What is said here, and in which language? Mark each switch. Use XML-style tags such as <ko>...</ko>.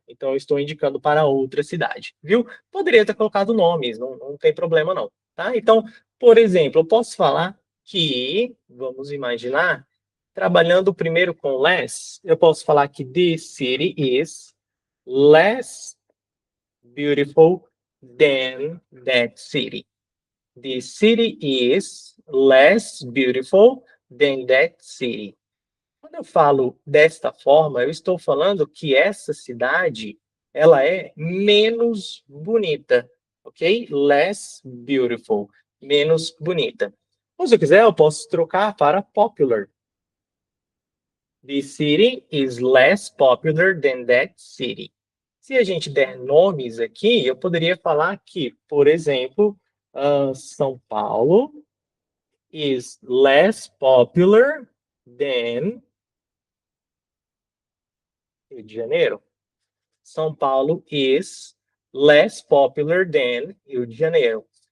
<pt>Então eu estou indicando para outra cidade, viu? Poderia ter colocado nomes, não tem problema não, tá? Então, por exemplo, eu posso falar que, vamos imaginar, trabalhando primeiro com less, eu posso falar que</pt> <en>this city is less beautiful than that city. This city is less beautiful than that city.</en> <pt>Quando eu falo desta forma, eu estou falando que essa cidade, ela é menos bonita, ok?</pt> <en>Less beautiful,</en> <pt>menos bonita. Ou se eu quiser, eu posso trocar para popular.</pt> <en>The city is less popular than that city.</en> <pt>Se a gente der nomes aqui, eu poderia falar que, por exemplo, São Paulo</pt> <en>is less popular than</en> <pt>Rio de Janeiro.</pt> <en>São Paulo is less popular than Rio de Janeiro.</en>